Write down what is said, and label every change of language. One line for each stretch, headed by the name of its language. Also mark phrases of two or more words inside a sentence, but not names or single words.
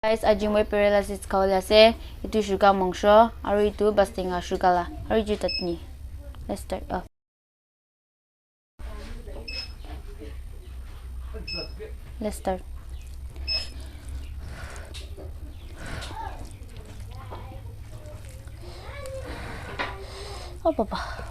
English: Guys,
Naga Pidgin: aji moi paralysis khawla se itu sugar mongsho aru itu bastinga sugar la aru itu tatni.
English: Let's start off. Let's start. Oh papa.